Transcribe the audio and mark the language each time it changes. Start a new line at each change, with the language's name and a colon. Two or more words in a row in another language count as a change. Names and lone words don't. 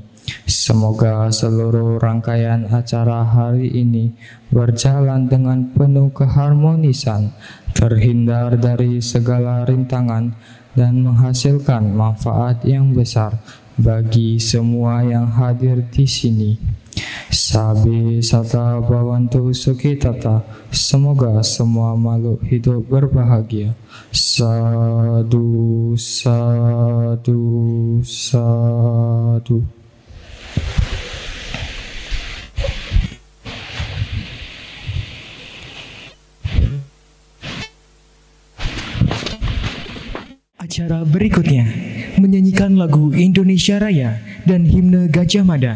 Indonesian: Semoga seluruh rangkaian acara hari ini berjalan dengan penuh keharmonisan, terhindar dari segala rintangan, dan menghasilkan manfaat yang besar bagi semua yang hadir di sini.
Pali: Sabi sata bawantu sukitata,
Indonesian: semoga semua makhluk hidup berbahagia.
Pali: Sadu, sadu, sadu.
Indonesian: Acara berikutnya menyanyikan lagu Indonesia Raya dan himne Gajah Mada.